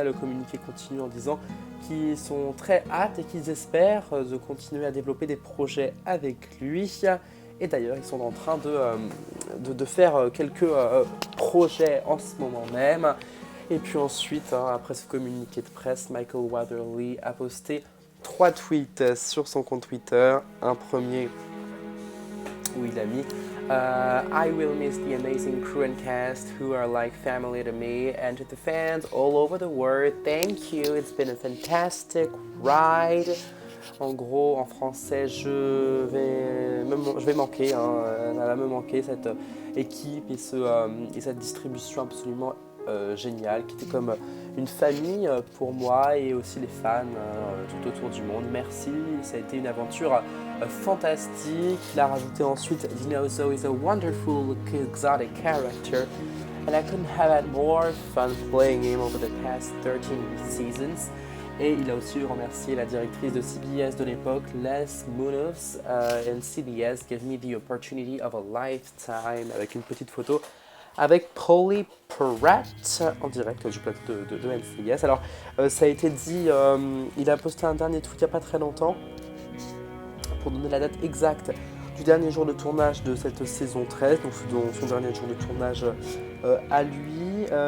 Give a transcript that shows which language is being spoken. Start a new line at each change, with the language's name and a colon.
French: Le communiqué continue en disant qu'ils sont très hâte et qu'ils espèrent de continuer à développer des projets avec lui. Et d'ailleurs, ils sont en train de faire quelques projets en ce moment même. Et puis ensuite, après ce communiqué de presse, Michael Weatherly a posté 3 tweets sur son compte Twitter. Un premier où il a mis
English: I will miss the amazing crew and cast who are like family to me, and to the fans all over the world, thank you, it's been a fantastic ride.
French: En gros, en français, je vais manquer, ça va me manquer cette équipe et cette distribution absolument génial, qui était comme une famille pour moi et aussi les fans tout autour du monde. Merci, ça a été une aventure fantastique. Il a rajouté ensuite
English: Dinozo is a wonderful exotic character and I couldn't have had more fun playing him over the past 13 seasons.
French: Et il a aussi remercié la directrice de CBS de l'époque, Les Munoz,
English: and CBS gave me the opportunity of a lifetime,
French: avec une petite photo avec Pauley Pratt en direct du plateau de NCIS. Alors, ça a été dit, il a posté un dernier tweet il n'y a pas très longtemps pour donner la date exacte du dernier jour de tournage de cette saison 13, donc son dernier jour de tournage à lui.